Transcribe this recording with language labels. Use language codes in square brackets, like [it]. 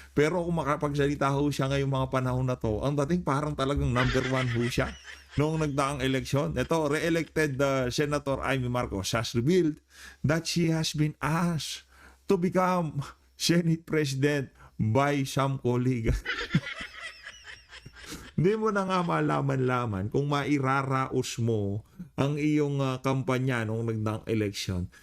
[tl] Pero kung makapagsalita ho siya ngayong mga panahon na to, ang dating parang talagang number one ho siya. Noong nagdaang eleksyon, ito, [en] re-elected Senator Amy Marcos has revealed that she has been asked to become Senate President by some colleague. [tl] Hindi mo na nga malaman-laman kung mairaraos mo ang iyong kampanya noong nagdaang eleksyon.